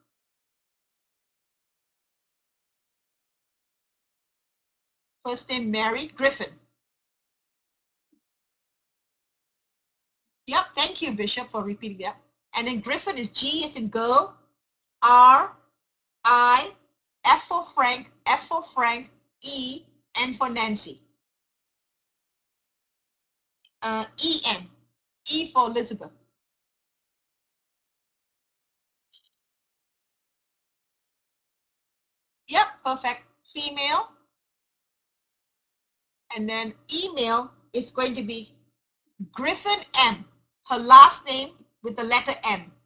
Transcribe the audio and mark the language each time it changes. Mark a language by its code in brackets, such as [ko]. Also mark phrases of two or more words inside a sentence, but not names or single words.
[en] First name Mary Griffin. Yep, thank you, Bishop, for repeating that. And then Griffin is G as in girl, R, I, F for Frank, E, N for Nancy. E-N, E for Elizabeth. Yep, perfect. Female. And then email is going to be Griffin M, her last name with the letter M.